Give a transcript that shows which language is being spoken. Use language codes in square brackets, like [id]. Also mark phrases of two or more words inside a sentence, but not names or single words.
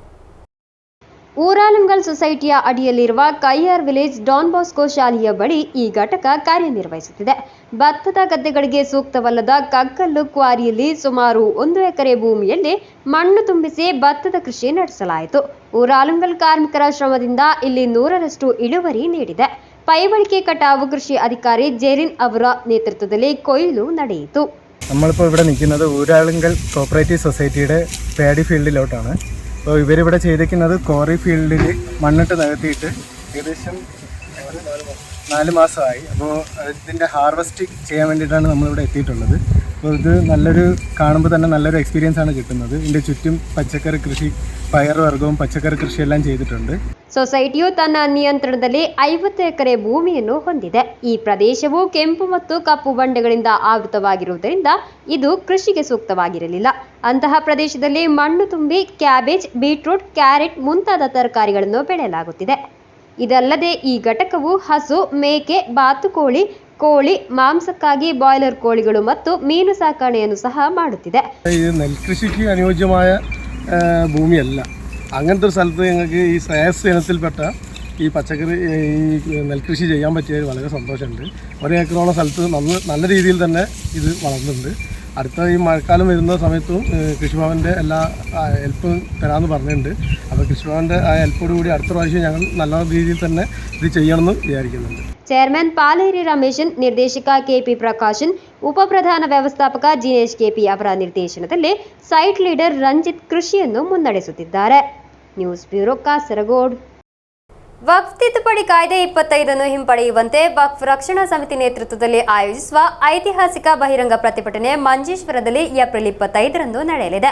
[kn] ಊರಾಳಂಗಲ್ ಸೊಸೈಟಿಯ ಅಡಿಯಲ್ಲಿರುವ ಕೈಯಾರ್ ವಿಲೇಜ್ ಡಾನ್ ಬಾಸ್ಕೋ ಶಾಲೆಯ ಬಳಿ ಈ ಘಟಕ ಕಾರ್ಯನಿರ್ವಹಿಸುತ್ತಿದೆ. ಭತ್ತದ ಗದ್ದೆಗಳಿಗೆ ಸೂಕ್ತವಲ್ಲದ ಕಗ್ಗಲ್ಲು ಕ್ವಾರಿಯಲ್ಲಿ ಸುಮಾರು 1 ಎಕರೆ ಭೂಮಿಯಲ್ಲಿ ಮಣ್ಣು ತುಂಬಿಸಿ ಭತ್ತದ ಕೃಷಿ ನಡೆಸಲಾಯಿತು. ಊರಾಳಂಗಲ್ ಕಾರ್ಮಿಕರ ಶ್ರಮದಿಂದ ಇಲ್ಲಿ 100ರಷ್ಟು ಇಳುವರಿ ನೀಡಿದೆ. [ml] പൈവളിക്ക് കട്ടാവ് കൃഷി അധികാരി ജെറിൻ അവര നേതൃത്വത്തിൽ കൊയ്ലു നടയിച്ചു. നമ്മളിപ്പോൾ ഇവിടെ നിൽക്കുന്നത് ഊരാളുങ്കൽ കോപ്പറേറ്റീവ് സൊസൈറ്റിയുടെ [en] paddy field. [ml] അപ്പോൾ ഇവരിവിടെ ചെയ്തിരിക്കുന്നത് [en] quarry field [ml] മണ്ണിട്ട് നികത്തിയിട്ട് ഏകദേശം 4 മാസമായി. അപ്പോൾ ഇതിൻ്റെ ഹാർവെസ്റ്റ് ചെയ്യാൻ വേണ്ടിയിട്ടാണ് നമ്മളിവിടെ എത്തിയിട്ടുള്ളത്. അപ്പോൾ ഇത് നല്ലൊരു കാണുമ്പോൾ തന്നെ നല്ലൊരു എക്സ്പീരിയൻസ് ആണ് കിട്ടുന്നത്. ഇതിൻ്റെ ചുറ്റും പച്ചക്കറി കൃഷി, പയറുവർഗവും പച്ചക്കറി കൃഷിയെല്ലാം ചെയ്തിട്ടുണ്ട്. [kn] ಸೊಸೈಟಿಯು ತನ್ನ ನಿಯಂತ್ರಣದಲ್ಲಿ 50 ಎಕರೆ ಭೂಮಿಯನ್ನು ಹೊಂದಿದೆ. ಈ ಪ್ರದೇಶವು ಕೆಂಪು ಮತ್ತು ಕಪ್ಪು ಬಂಡೆಗಳಿಂದ ಆವೃತವಾಗಿರುವುದರಿಂದ ಇದು ಕೃಷಿಗೆ ಸೂಕ್ತವಾಗಿರಲಿಲ್ಲ. ಅಂತಹ ಪ್ರದೇಶದಲ್ಲಿ ಮಣ್ಣು ತುಂಬಿ ಕ್ಯಾಬೇಜ್, ಬೀಟ್ರೂಟ್, ಕ್ಯಾರೆಟ್ ಮುಂತಾದ ತರಕಾರಿಗಳನ್ನು ಬೆಳೆಯಲಾಗುತ್ತಿದೆ. ಇದಲ್ಲದೆ ಈ ಘಟಕವು ಹಸು, ಮೇಕೆ, ಬಾತುಕೋಳಿ, ಕೋಳಿ ಮಾಂಸಕ್ಕಾಗಿ ಬಾಯ್ಲರ್ ಕೋಳಿಗಳು ಮತ್ತು ಮೀನು ಸಾಕಣೆಯನ್ನು ಸಹ ಮಾಡುತ್ತಿದೆ. [ml] ഇത് നെൽകൃഷിക്ക് അനുയോജ്യമായ ഭൂമിയല്ല. അങ്ങനത്തെ ഒരു സ്ഥലത്ത് ഞങ്ങൾക്ക് ഈ ശ്രേയസ് ഇനത്തിൽപ്പെട്ട ഈ പച്ചക്കറി ഈ നെൽകൃഷി ചെയ്യാൻ പറ്റിയതിൽ വളരെ സന്തോഷമുണ്ട്. 1 ഏക്കറോളം സ്ഥലത്ത് നല്ല രീതിയിൽ തന്നെ ഇത് വളർന്നിട്ടുണ്ട്. അടുത്ത ഈ മഴക്കാലം വരുന്ന സമയത്തും കൃഷിഭവൻ്റെ എല്ലാ ഹെൽപ്പും തരാമെന്ന് പറഞ്ഞിട്ടുണ്ട്. അപ്പോൾ കൃഷിഭവൻ്റെ ആ ഹെൽപ്പോട് കൂടി അടുത്ത പ്രാവശ്യം ഞങ്ങൾ നല്ല രീതിയിൽ തന്നെ ഇത് ചെയ്യണമെന്ന് വിചാരിക്കുന്നുണ്ട്. [kn] ಚೇರ್ಮನ್ ಪಾಲೇರಿ ರಮೇಶನ್, ನಿರ್ದೇಶಕ ಕೆಪಿ ಪ್ರಕಾಶನ್, ಉಪಪ್ರಧಾನ ವ್ಯವಸ್ಥಾಪಕ ಜಿನೇಶ್ ಕೆಪಿ ಅವರ ನಿರ್ದೇಶನದಲ್ಲಿ [en] site leader [kn] ರಂಜಿತ್ ಕೃಷಿಯನ್ನು ಮುನ್ನಡೆಸುತ್ತಿದ್ದಾರೆ. [en] News Bureau, ಕಾಸರಗೋಡು. [kn] ವಕ್ಫ್ ತಿದ್ದುಪಡಿ ಕಾಯ್ದೆ 25 ಹಿಂಪಡೆಯುವಂತೆ ವಕ್ಫ್ ರಕ್ಷಣಾ ಸಮಿತಿ ನೇತೃತ್ವದಲ್ಲಿ ಆಯೋಜಿಸುವ ಐತಿಹಾಸಿಕ ಬಹಿರಂಗ ಪ್ರತಿಭಟನೆ ಮಂಜೇಶ್ವರದಲ್ಲಿ ಏಪ್ರಿಲ್ 25 ನಡೆಯಲಿದೆ.